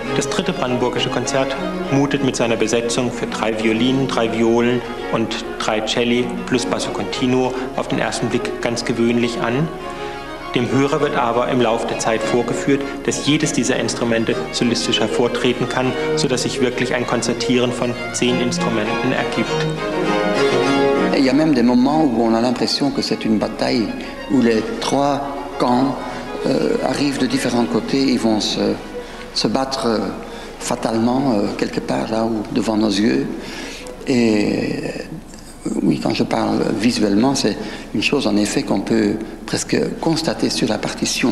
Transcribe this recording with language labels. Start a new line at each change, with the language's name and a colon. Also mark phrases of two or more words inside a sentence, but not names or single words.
German: Das dritte brandenburgische Konzert mutet mit seiner Besetzung für 3 Violinen, 3 Violen und 3 Celli plus Basso Continuo auf den ersten Blick ganz gewöhnlich an. Dem Hörer wird aber im Laufe der Zeit vorgeführt, dass jedes dieser Instrumente solistisch hervortreten kann, sodass sich wirklich ein Konzertieren von 10 Instrumenten ergibt.
French: Il y a même des moments où on a l'impression que c'est une bataille, où les 3 camps arrivent de différents côtés, ils vont se battre fatalement quelque part là où, devant nos yeux. Et oui, quand je parle visuellement, c'est une chose en effet qu'on peut presque constater sur la partition.